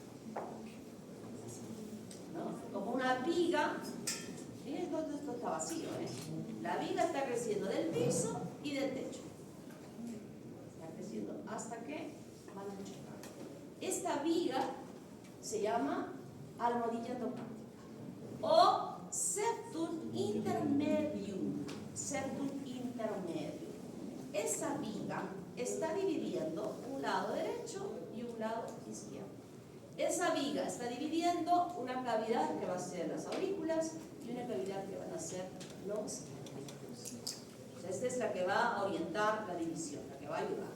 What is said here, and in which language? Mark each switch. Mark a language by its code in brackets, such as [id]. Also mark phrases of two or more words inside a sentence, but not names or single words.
[es] ¿no? Como una viga. Miren, todo esto está vacío, ¿eh? La viga está creciendo del piso y del techo. Está creciendo hasta que van a chocar. Esta viga se llama almohadilla endopláctica o [la] septum intermedium. Septum intermedium. [es] Esa viga está dividiendo un lado derecho y un lado izquierdo. Esa viga está dividiendo una cavidad que va a ser las aurículas y una cavidad que van a ser los audículos. O sea, esta es la que va a orientar la división, la que va a ayudar.